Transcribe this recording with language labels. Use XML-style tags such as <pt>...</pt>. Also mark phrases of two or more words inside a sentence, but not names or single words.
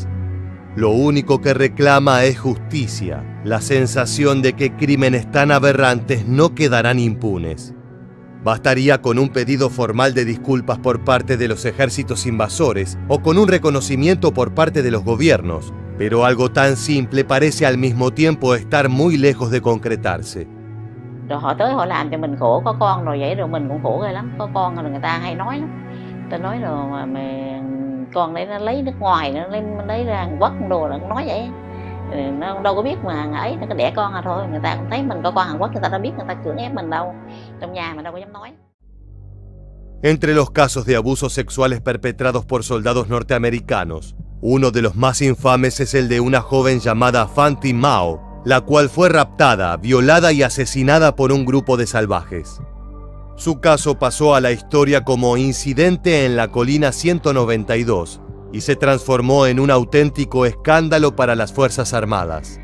<es>Lo único que reclama es justicia, la sensación de que crímenes tan aberrantes no quedarán impunes. Bastaría con un pedido formal de disculpas por parte de los ejércitos invasores o con un reconocimiento por parte de los gobiernos, pero algo tan simple parece al mismo tiempo estar muy lejos de concretarse.</es> <vi>Rồi họ tới họ làm cho mình khổ, có con rồi vậy rồi mình cũng khổ ghê lắm, có con rồi người ta hay nói lắm. Ta nói rồi mà con đấy nó lấy nước ngoài, nó lấy ra Hàn Quốc đồ là cũng nói vậy. Nó đâu có biết mà ấy, nó có đẻ con thôi, người ta cũng thấy mình có con Hàn Quốc, người ta đâu biết, người ta cưỡng ép mình đâu, trong nhà mình đâu có dám nói.</vi> <es>Entre los casos de abusos sexuales perpetrados por soldados norteamericanos, uno de los más infames es el de una joven llamada Phan Thi Mao, la cual fue raptada, violada y asesinada por un grupo de salvajes. Su caso pasó a la historia como incidente en la colina 192 y se transformó en un auténtico escándalo para las Fuerzas Armadas.</es>